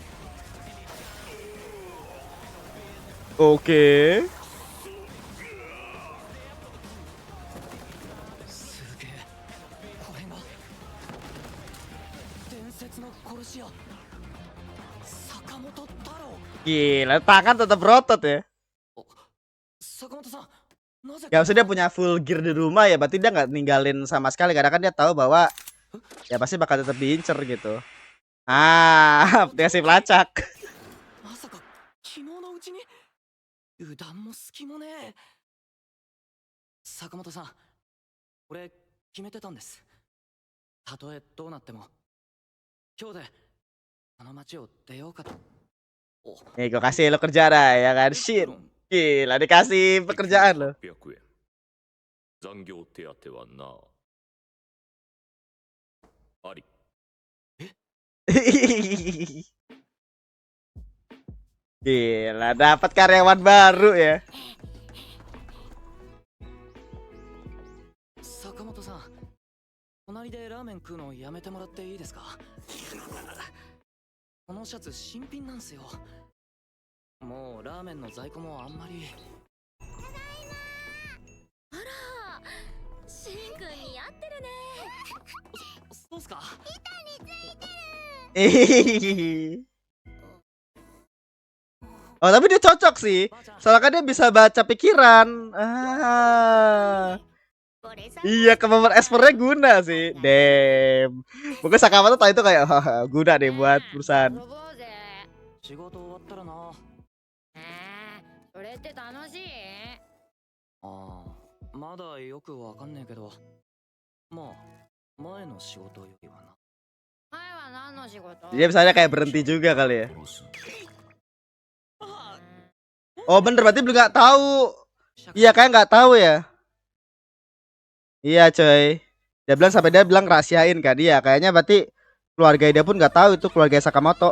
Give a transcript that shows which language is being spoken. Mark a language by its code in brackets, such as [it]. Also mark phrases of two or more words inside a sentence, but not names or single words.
[id] Oke. [ja] すげえこれが伝説の殺し屋坂本太郎 [id] Gila, tangan tetap berotot ya. [ja] 坂本さんなぜ [id] Ya maksudnya dia punya [en] full gear [id] di rumah ya, berarti dia nggak ninggalin sama sekali karena kan dia tahu bahwa ya pasti bakal tetap diincer gitu. Ah, dikasih pelacak. [ja] まさか昨日のうちに油断も隙もねえ坂本さん俺決めてたんですたとえどうなっても今日であの町を出ようかと [id] Nih gue kasih lo kerja dah ya kan. Shit. Gila dikasih pekerjaan lo. [ja] 800円残業手当はなあり [id] Gila dapat karyawan baru ya. [ja] 坂本さん隣でラーメン食うのやめてもらっていいですかこのシャツ新品なんすよもうラーメンの在庫もあんまりあらしんくん似合ってるねそうっすか [id] Oh tapi dia cocok sih. Soalnya kan dia bisa baca pikiran. Ah. [ja] これさ [id] Iya kemampuan expertnya guna sih. Damn. Mungkin Sakamoto tahu itu kayak guna deh buat perusahaan. [ja] 遊ぼうぜ仕事終わったらなそれって楽しいああまだよくわかんねえけどまあ前の仕事よりはな前は何の仕事 [id] Dia misalnya kayak berhenti juga kali ya. [ja] 殺す [id] Oh bener berarti belum nggak tahu. Iya kayak nggak tahu ya. Iya coy. Dia bilang rahasiain kan dia. Kayaknya berarti keluarga dia pun nggak tahu itu keluarga Sakamoto.